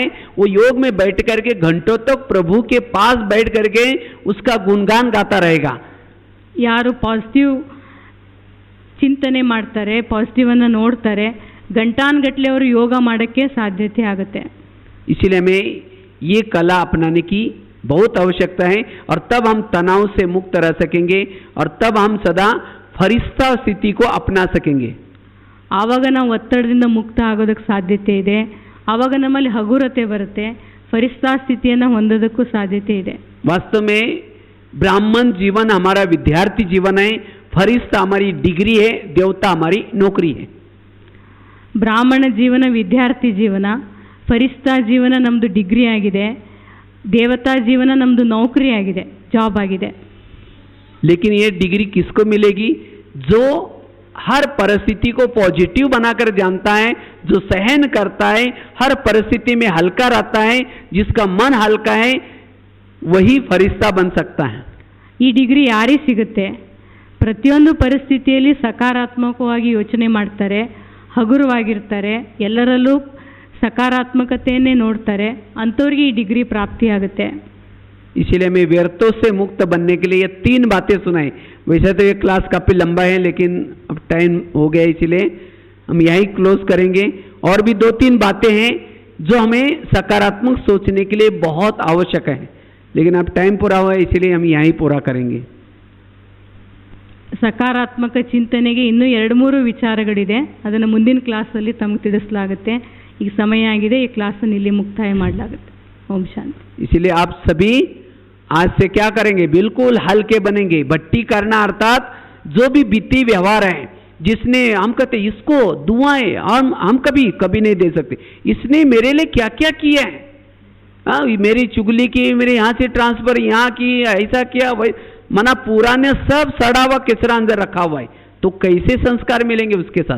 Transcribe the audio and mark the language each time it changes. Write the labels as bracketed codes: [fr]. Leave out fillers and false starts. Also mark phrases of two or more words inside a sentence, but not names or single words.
[hi] वो योग में बैठ करके घंटों तक प्रभु के पास बैठ करके उसका गुणगान गाता रहेगा. [kn] ಯಾರು ಪಾಸಿಟಿವ್ ಚಿಂತನೆ ಮಾಡ್ತಾರೆ, ಪಾಸಿಟಿವನ್ನು ನೋಡ್ತಾರೆ, ಗಂಟಾನುಗಟ್ಟಲೆ ಅವರು ಯೋಗ ಮಾಡೋಕ್ಕೆ ಸಾಧ್ಯತೆ ಆಗುತ್ತೆ. [hi] इसीलिए हमें ये कला अपनाने की बहुत आवश्यकता है. और तब हम तनाव से मुक्त रह सकेंगे और तब हम सदा फरिश्ता स्थिति को अपना सकेंगे. [kn] ಆವಾಗ ನಾವು ಒತ್ತಡದಿಂದ ಮುಕ್ತ ಆಗೋದಕ್ಕೆ ಸಾಧ್ಯತೆ ಇದೆ. ಆವಾಗ ನಮ್ಮಲ್ಲಿ ಹಗುರತೆ ಬರುತ್ತೆ, ಫರಿಸ್ತಾ ಸ್ಥಿತಿಯನ್ನು ಹೊಂದೋದಕ್ಕೂ ಸಾಧ್ಯತೆ ಇದೆ. [hi] वास्तव में ब्राह्मण जीवन हमारा विद्यार्थी जीवन है, फरिश्ता हमारी डिग्री है, देवता हमारी नौकरी है. [kn] ಬ್ರಾಹ್ಮಣ ಜೀವನ ವಿದ್ಯಾರ್ಥಿ ಜೀವನ, ಫರಿಸ್ತಾ ಜೀವನ ನಮ್ಮದು ಡಿಗ್ರಿ ಆಗಿದೆ, ದೇವತಾ ಜೀವನ ನಮ್ಮದು ನೌಕರಿ ಆಗಿದೆ, ಜಾಬ್ ಆಗಿದೆ. [hi] लेकिन ये डिग्री किसको मिलेगी? जो हर परिस्थिति को पॉजिटिव बनाकर जानता है, जो सहन करता है, हर परिस्थिति में हल्का रहता है, जिसका मन हल्का है वही फरिश्ता बन सकता है. [kn] ಈ ಡಿಗ್ರಿ ಯಾರಿಗೆ ಸಿಗುತ್ತೆ? ಪ್ರತಿಯೊಂದು ಪರಿಸ್ಥಿತಿಯಲ್ಲಿ ಸಕಾರಾತ್ಮಕವಾಗಿ ಯೋಚನೆ ಮಾಡ್ತಾರೆ, ಹಗುರವಾಗಿರ್ತಾರೆ, ಎಲ್ಲರಲ್ಲೂ ಸಕಾರಾತ್ಮಕತೆಯನ್ನೇ ನೋಡ್ತಾರೆ, ಅಂಥವ್ರಿಗೆ ಈ ಡಿಗ್ರಿ ಪ್ರಾಪ್ತಿಯಾಗುತ್ತೆ. [hi] इसीलिए मैं व्यर्थों से मुक्त बनने के लिए ये 3 बातें सुनाई. वैसे तो ये क्लास काफ़ी लंबा है लेकिन अब टाइम हो गया, इसलिए हम यहीं क्लोज करेंगे. और भी 2-3 बातें हैं जो हमें सकारात्मक सोचने के लिए बहुत आवश्यक है, लेकिन अब टाइम पूरा हुआ है इसलिए हम यहीं पूरा करेंगे. [kn] ಸಕಾರಾತ್ಮಕ ಚಿಂತನೆಗೆ ಇನ್ನೂ 2-3 ವಿಚಾರಗಳಿದೆ, ಅದನ್ನು ಮುಂದಿನ ಕ್ಲಾಸಲ್ಲಿ ತಮಗೆ ತಿಳಿಸಲಾಗುತ್ತೆ. ಈಗ ಸಮಯ ಆಗಿದೆ, ಈ ಕ್ಲಾಸನ್ನು ಇಲ್ಲಿ ಮುಕ್ತಾಯ ಮಾಡಲಾಗುತ್ತೆ. [hi] ओम शांति. इसलिए आप सभी आज से क्या करेंगे? बिल्कुल हल्के बनेंगे. भट्टी करना अर्थात जो भी वित्तीय व्यवहार है, जिसने हम कहते इसको दुआएं हम कभी कभी नहीं दे सकते, इसने मेरे लिए क्या क्या किया है, मेरी चुगली की, मेरे यहाँ से ट्रांसफर यहाँ की, ऐसा किया, वही मना पूरा ने सब सड़ा हुआ किसरा अंदर रखा हुआ है, तो कैसे संस्कार मिलेंगे उसके साथ.